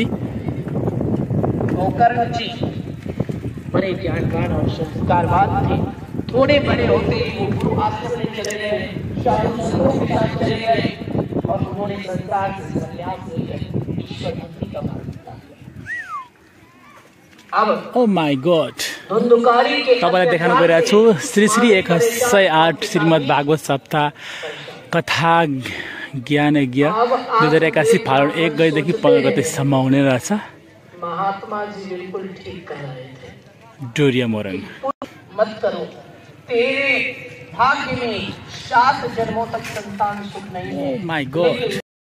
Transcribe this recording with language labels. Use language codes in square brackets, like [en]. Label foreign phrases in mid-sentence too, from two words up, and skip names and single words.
[hi] गोकर्ण जी बड़े ज्ञानवान और संस्कारवान थे। थोड़े बड़े होते गुरु आश्रम में चले गए, साधुओं के साथ चले गए और उन्होंने संसार से संन्यास लिया, ईश्वर भक्ति का मार्ग अपनाया। अब [en] Oh my God, [hi] धुंधकारी के [ne] तपाईलाई देखाउन गइरहेको छु श्री 108 श्रीमद् भागवत सप्ताह कथा ज्ञान यज्ञ 2081 फागुन 1 गतेदेखि 15 गतेसम्म हुने रहेछ। [hi] महात्मा जी बिल्कुल ठीक कह रहे थे। डोरिया मोरङ मत करो, तेरे भाग्य में 7 जन्मों तक संतान सुख नहीं है। [en] Oh my God,